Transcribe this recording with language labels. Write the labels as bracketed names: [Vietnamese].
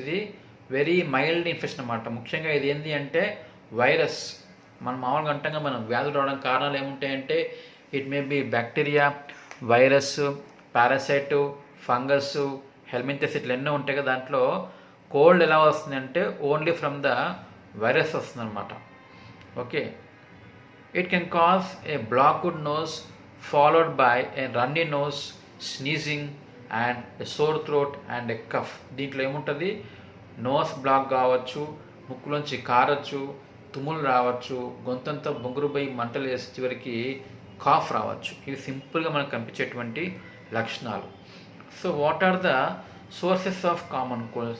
[Telugu] ఇది very mild infection అన్నమాట. ముఖ్యంగా ఇది ఏంటి అంటే వైరస్. మనం మామూలుగా అంటంగా మనం వ్యాధులు రావడానికి కారణాలు ఏముంటాయంటే [English] it may be [Telugu] bacteria, virus, parasite, fungus, హెల్మింథస్, ఇట్లా ఎన్నో ఉంటాయి కదా. దాంట్లో కోల్డ్ ఎలా వస్తుంది అంటే [English] only from the virus [Telugu] వస్తుంది అనమాట. [English] Okay, it can cause a blocked nose followed by a runny nose, sneezing and a sore throat and a cough. [Telugu] దీంట్లో ఏముంటుంది, నోస్ బ్లాక్ కావచ్చు, ముక్కులోంచి కారచ్చు, తుమ్ములు రావచ్చు, గొంతంతా బొంగురుపోయి మంటలు వేసి చివరికి కాఫ్ రావచ్చు. ఇవి సింపుల్గా మనకు కనిపించేటువంటి లక్షణాలు. [English] So what are the sources of common cold?